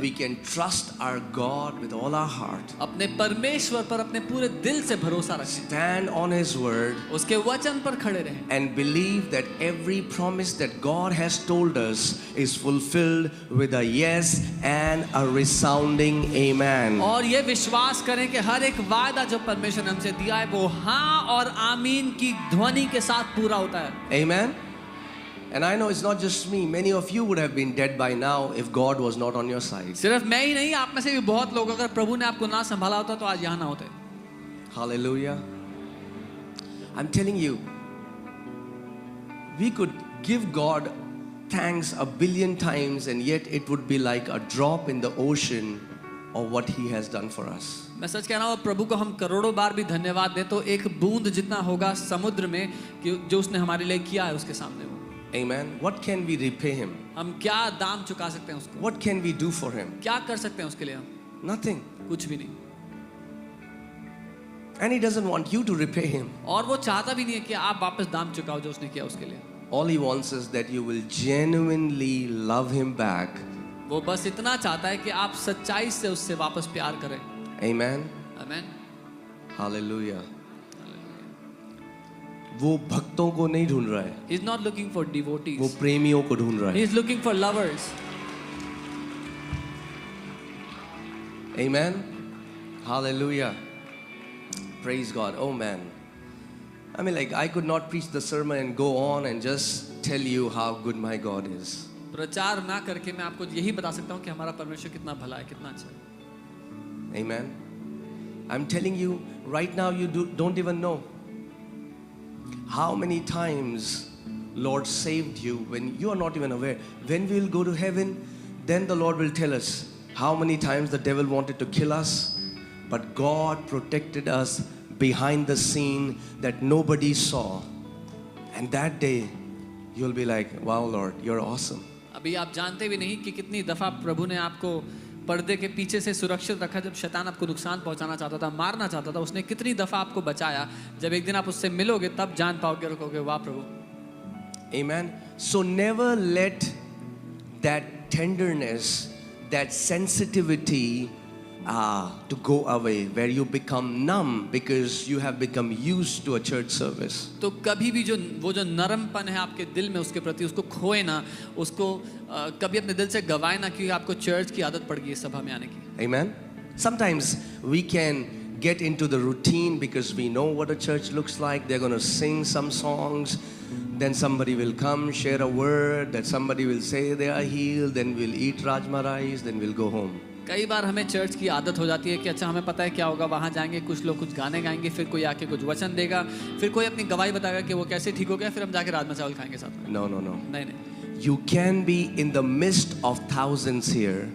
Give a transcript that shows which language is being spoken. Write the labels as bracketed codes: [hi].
[en] we can trust our God with all our heart. [hi] अपने परमेश्वर पर अपने पूरे दिल से भरोसा रखें, [en] Stand on his word [hi] उसके वचन पर खड़े रहें [en] and believe that every promise that God has told us is fulfilled with a yes and a resounding amen. [hi] और ये विश्वास करें कि हर एक वायदा जो परमेश्वर ने हमसे दिया है वो हाँ और आमीन की ध्वनि के साथ पूरा होता है। [en] Amen. And I know it's not just me. Many of you would have been dead by now if God was not on your side. [hi] सिर्फ मैं ही नहीं, आप में से भी बहुत लोग, अगर प्रभु ने आपको ना संभाला होता तो आज यहाँ ना होते। [en] Hallelujah. I'm telling you, we could give God thanks a billion times and yet it would be like a drop in the ocean of what he has done for us. [hi] मैं सच कह रहा हूँ, प्रभु को हम करोड़ों बार भी धन्यवाद दें तो एक बूंद जितना होगा समुद्र में कि जो उसने हमारे लिए किया है उसके सामने। वो [en] Amen. What can we repay him? [hi] हम क्या दाम चुका सकते हैं उसको? [en] What can we do for him? [hi] क्या कर सकते हैं उसके लिए हम? [en] Nothing. [hi] कुछ भी नहीं। [en] And he doesn't want you to repay him. [hi] और वो चाहता भी नहीं है कि आप वापस दाम चुकाओ जो उसने किया उसके लिए। [en] All he wants is that you will genuinely love him back. [hi] वो बस इतना चाहता है कि आप सच्चाई से उससे वापस प्यार करें। [en] Amen. [hi] आमेन। [en] Hallelujah. [hi] वो भक्तों को नहीं ढूंढ रहा है, [en] He is not looking for [hi] वो [en] devotees. [hi] प्रेमियों को ढूंढ रहा [en] He [hi] है। [en] is looking for lovers. Amen. Hallelujah. Praise God. Oh man. I mean, like, I could not preach the sermon and go on and just tell you how good my God is. [hi] प्रचार ना करके मैं आपको यही बता सकता हूँ कि हमारा परमेश्वर कितना भला है, कितना अच्छा है। [en] Amen. I'm telling you, right now you don't even know how many times Lord saved you when you are not even aware. When we will go to heaven, then the Lord will tell us how many times the devil wanted to kill us, but God protected us behind the scene that nobody saw. And that day, you'll be like, wow, Lord, you're awesome. [hi] अभी आप जानते भी नहीं कि कितनी दफा प्रभु ने आपको पर्दे के पीछे से सुरक्षित रखा। जब शैतान आपको नुकसान पहुंचाना चाहता था, मारना चाहता था, उसने कितनी दफा आपको बचाया। जब एक दिन आप उससे मिलोगे तब जान पाओगे, रखोगे, वाह प्रभु। [en] Amen. So never let that tenderness that sensitivity to go away, where you become numb because you have become used to a church service. [hi] तो कभी भी वो जो नरमपन है आपके दिल में उसके प्रति, उसको खोए ना, उसको कभी अपने दिल से गवाए ना, क्योंकि आपको चर्च की आदत पड़ गई है सभा में आने की. [en] Amen. Sometimes we can get into the routine because we know what a church looks like. They're going to sing some songs, then somebody will come, share a word, that somebody will say they are healed, then we'll eat rajma rice, then we'll go home. [hi] कई बार हमें church की आदत हो जाती है कि अच्छा हमें पता है क्या होगा, वहाँ जाएंगे, कुछ लोग कुछ गाने गाएंगे, फिर कोई आके कुछ वचन देगा, फिर कोई अपनी गवाही बताएगा कि वो कैसे ठीक हो गया, फिर हम जाके राजमा चावल खाएंगे साथ में. [en] No. [hi] नहीं नहीं, [en] You can be in the midst of thousands here,